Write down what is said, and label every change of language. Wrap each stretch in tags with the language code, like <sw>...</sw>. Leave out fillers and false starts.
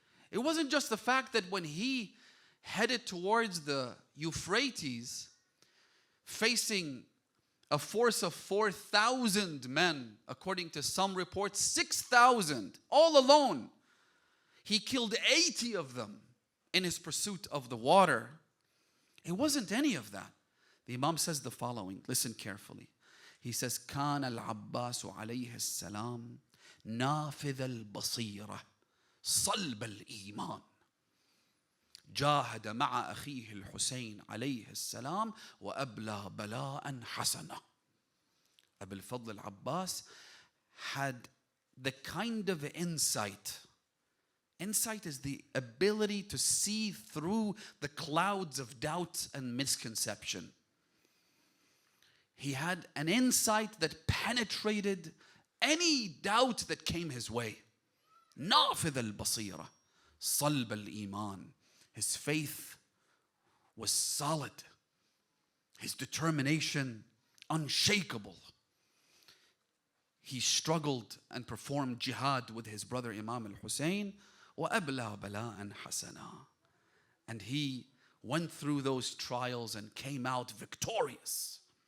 <en>It wasn't just the fact that when he headed towards the Euphrates, facing a force of 4,000 men, according to some reports, 6,000, all alone. He killed 80 of them in his pursuit of the water. It wasn't any of that. The Imam says the following, listen carefully. He says,</en> <ar>كان العباس عليه السلام نافذ البصيرة صلب الإيمان جاهد مع أخيه الحسين عليه السلام وأبلى بلاء حسنا.</ar> <en>Abu al-Fadl al-Abbas had the kind of insight. Insight is the ability to see through the clouds of doubt and misconception. He had an insight that penetrated any doubt that came his way.</en> <ar>نافذ البصيرة صلب الإيمان.</ar> <en>His faith was solid. His determination unshakable. He struggled and performed jihad with his brother Imam al-Hussein.</en> <ar>وَأَبْلَى بَلَاءً حَسَنًا.</ar> <en>And he went through those trials and came out victorious.</en>